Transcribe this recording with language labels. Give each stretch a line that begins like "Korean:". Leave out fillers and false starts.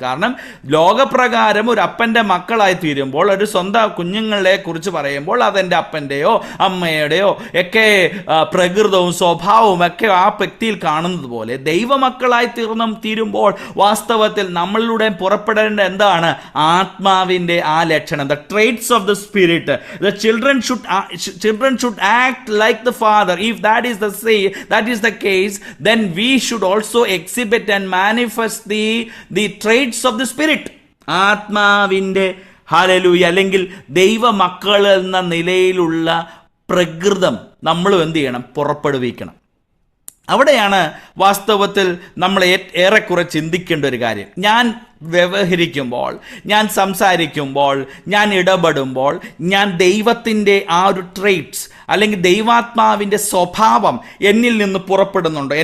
Malayalam: കാരണം ലോകപ്രകാരം ഒരു അപ്പൻ്റെ മക്കളായി തീരുമ്പോൾ, ഒരു സ്വന്തം കുഞ്ഞുങ്ങളെ കുറിച്ച് പറയുമ്പോൾ അതെൻ്റെ അപ്പൻ്റെയോ അമ്മയുടെയോ ഒക്കെ പ്രകൃതവും സ്വഭാവവും ഒക്കെ ആ വ്യക്തിയിൽ കാണുന്നത് പോലെ ദൈവമക്കളായി തീരുമ്പോൾ വാസ്തവത്തിൽ നമ്മളിലൂടെ പുറപ്പെടേണ്ട എന്താണ്? ആത്മാവിൻ്റെ ആ ലക്ഷണം,
English: The traits of the spirit. The children should act like the father. If that is the case, then we should also exhibit and manifest the traits of the spirit.
Malayalam: ആത്മാവിൻ്റെ ഹല്ലേലൂയ, അല്ലെങ്കിൽ ദൈവമക്കൾ എന്ന നിലയിലുള്ള പ്രകൃതം നമ്മളും എന്ത് ചെയ്യണം? പുറപ്പെടുവിക്കണം. അവിടെയാണ് വാസ്തവത്തിൽ നമ്മൾ ഏറെക്കുറെ ചിന്തിക്കേണ്ട ഒരു കാര്യം. ഞാൻ വ്യവഹരിക്കുമ്പോൾ, ഞാൻ സംസാരിക്കുമ്പോൾ, ഞാൻ ഇടപെടുമ്പോൾ, ഞാൻ ദൈവത്തിൻ്റെ ആ ഒരു ട്രെയ്റ്റ്സ് അല്ലെങ്കിൽ ദൈവാത്മാവിൻ്റെ സ്വഭാവം എന്നിൽ നിന്ന് പുറപ്പെടുന്നുണ്ടോ?